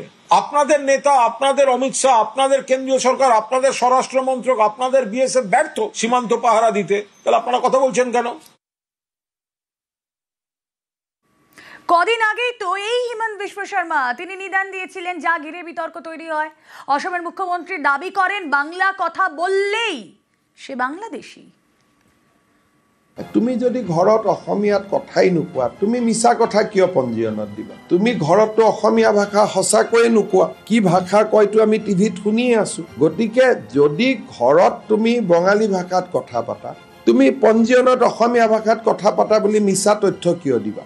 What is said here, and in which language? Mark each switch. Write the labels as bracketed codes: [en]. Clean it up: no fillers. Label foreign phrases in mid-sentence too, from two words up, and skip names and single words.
[bn] আপনাদের নেতা, আপনাদের অমিত শাহ, আপনাদের কেন্দ্রীয় সরকার, আপনাদের স্বরাষ্ট্র মন্ত্রক, আপনাদের বিএসএফ ব্যর্থ সীমান্ত পাহারা দিতে, তাহলে আপনারা কথা বলছেন কেন? কদিন আগেই তো এই হিমন্ত বিশ্ব শর্মা তিনি নিদান দিয়েছিলেন, যা ঘিরে বিতর্ক তৈরি হয়। অসমের মুখ্যমন্ত্রী দাবি করেন বাংলা কথা বললেই সে বাংলাদেশী। [as] তুমি যদি ঘৰত অসমীয়াত কথাই নোকোৱা, তুমি মিছা কথা কিয় পঞ্জীয়নত দিবা? তুমি ঘৰততো অসমীয়া ভাষা সঁচাকৈয়ে নোকোৱা, কি ভাষা কয়তো আমি টিভিত শুনিয়ে আছো। গতিকে যদি ঘৰত তুমি বঙালী ভাষাত কথা পাতা, তুমি পঞ্জীয়নত অসমীয়া ভাষাত কথা পাতা বুলি মিছা তথ্য কিয় দিবা?